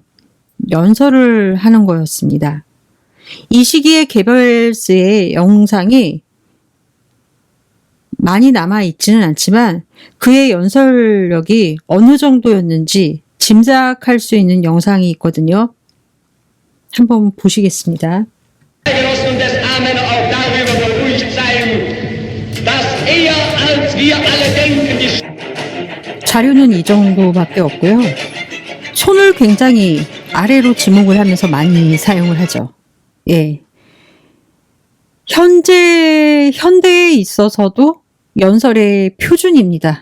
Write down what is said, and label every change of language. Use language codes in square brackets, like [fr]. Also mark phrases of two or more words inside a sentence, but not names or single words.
[ko] 연설을 하는 거였습니다. 이 시기에 괴벨스의 영상이 많이 남아있지는 않지만 그의 연설력이 어느 정도였는지 짐작할 수 있는 영상이 있거든요. 한번 보시겠습니다. [de] Genossen des Armen auch darüber beruhigt sein, dass [ko] 자료는 이 정도밖에 없고요. 손을 굉장히 아래로 지목을 하면서 많이 사용을 하죠. 예. 현대에 있어서도 연설의 표준입니다.